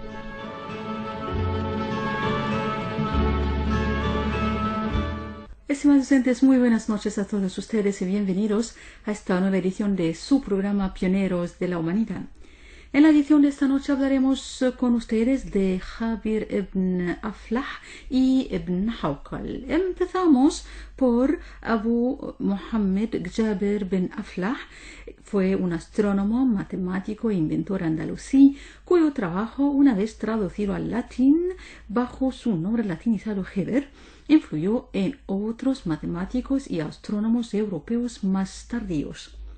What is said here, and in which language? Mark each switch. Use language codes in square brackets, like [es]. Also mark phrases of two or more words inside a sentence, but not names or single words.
[es] Estimados oyentes, muy buenas noches a todos ustedes y bienvenidos a esta nueva edición de su programa Pioneros de la Humanidad. En la edición de esta noche hablaremos con ustedes de Jabir ibn Aflah y ibn Hawqal. Empezamos por Abu Muhammad Jabir bin Aflah. Fue un astrónomo, matemático e inventor andalusí, cuyo trabajo, una vez traducido al latín bajo su nombre latinizado Geber, influyó en otros matemáticos y astrónomos europeos más tardíos.